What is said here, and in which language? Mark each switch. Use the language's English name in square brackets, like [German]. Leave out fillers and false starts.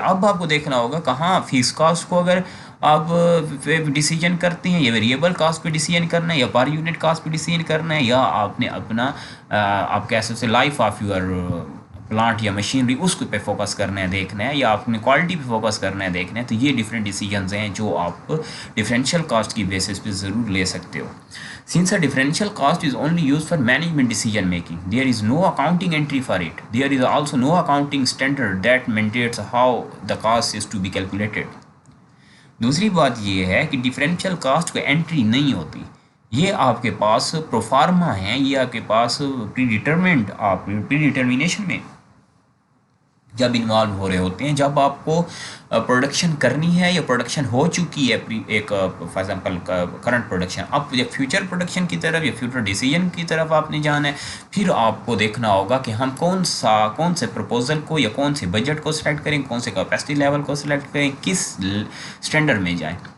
[Urdu] اب آپ کو دیکھنا ہوگا کہاں فکس کاسٹ کو اگر آپ ڈیسیجن کرتے ہیں یا ویریبل کاسٹ پہ ڈیسیجن کرنا ہے یا پر یونٹ کاسٹ پہ ڈیسیجن کرنا ہے, یا آپ نے اپنا آپ کہہ سکتے لائف آف یور پلانٹ یا مشینری اس پہ فوکس کرنا ہے دیکھنا ہے, یا آپ نے کوالٹی پہ فوکس کرنا ہے دیکھنا ہے. تو یہ ڈفرینٹ ڈیسیجنز ہیں جو آپ ڈفرینشیل کاسٹ کی بیسس پہ ضرور لے سکتے ہو. [English] Since a differential cost is only used for management decision making, there is no accounting entry for it. There is also no accounting standard that maintains how the cost is to be calculated. [Urdu] دوسری بات یہ ہے کہ differential cost کو entry نہیں ہوتی, یہ آپ کے پاس پروفارما ہیں, یہ آپ کے پاس پری ڈیٹرمنٹ, آپ پری ڈیٹرمینیشن میں جب انوالو ہو رہے ہوتے ہیں, جب آپ کو پروڈکشن کرنی ہے یا پروڈکشن ہو چکی ہے ایک فار ایگزامپل کرنٹ پروڈکشن, اب یا فیوچر پروڈکشن کی طرف یا فیوچر ڈیسیجن کی طرف آپ نے جانا ہے, پھر آپ کو دیکھنا ہوگا کہ ہم کون سے پروپوزل کو یا کون سے بجٹ کو سلیکٹ کریں, کون سے کیپیسٹی لیول کو سلیکٹ کریں, کس اسٹینڈرڈ میں جائیں.